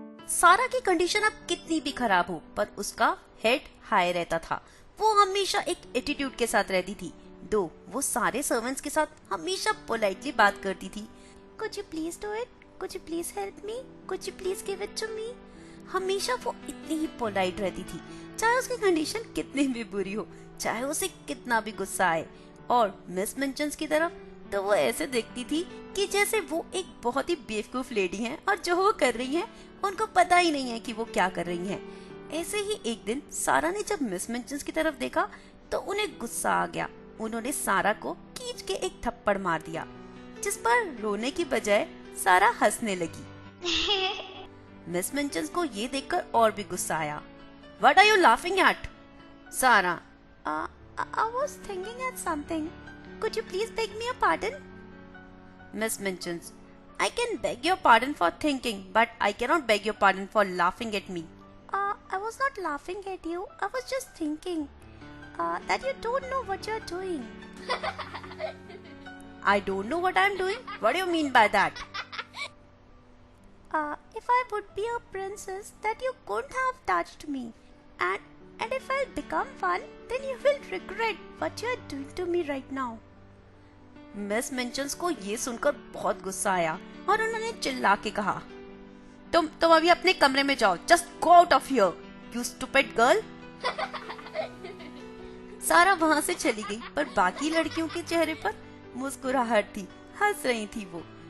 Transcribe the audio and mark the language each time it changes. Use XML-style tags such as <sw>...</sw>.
<hi>सारा की कंडीशन अब कितनी भी खराब हो, पर उसका हेड हाई रहता था। वो हमेशा एक एटीट्यूड के साथ रहती थी। दो वो सारे सर्वेंट्स के साथ हमेशा पोलाइटली बात करती थी।</hi> <en>Could you please do it? Could you please help me? Could you please give it to me?</en> <hi>हमेशा वो इतनी ही पोलाइट रहती थी, चाहे उसकी कंडीशन कितनी भी बुरी हो, चाहे उसे कितना भी गुस्सा आए। और मिस मिंचन्स की तरफ तो वो ऐसे देखती थी कि जैसे वो एक बहुत ही बेवकूफ लेडी हैं और जो वो कर रही हैं उनको पता ही नहीं है कि वो क्या कर रही हैं। ऐसे ही एक दिन सारा ने जब मिस मिंचन्स की तरफ देखा तो उन्हें गुस्सा आ गया। उन्होंने सारा को खींच के एक थप्पड़ मार दिया, जिस पर रोने की बजाय सारा हंसने लगी। मिस मिंचन्स को ये देखकर और भी गुस्सा आया।</hi> <en>What are you laughing at?</en> <hi>सारा,</hi> <en>I was thinking at something. Could you please beg me a pardon? Miss Minchin, I can beg your pardon for thinking, but I cannot beg your pardon for laughing at me. I was not laughing at you. I was just thinking that you don't know what you're doing. I don't know what I'm doing? What do you mean by that? If I would be a princess, that you couldn't have touched me. And if I'll become one, then you will regret what you are doing to me right now.</en> <hi>Miss मिंचन्स को ये सुनकर बहुत गुस्सा आया और उन्होंने चिल्ला के कहा, तुम अभी अपने कमरे में जाओ।</hi> <en>Just go out of here, you stupid girl.</en> <hi>सारा वहाँ से चली गई, पर बाकी लड़कियों के चेहरे पर मुस्कुराहट थी, हंस रही थी वो।</hi>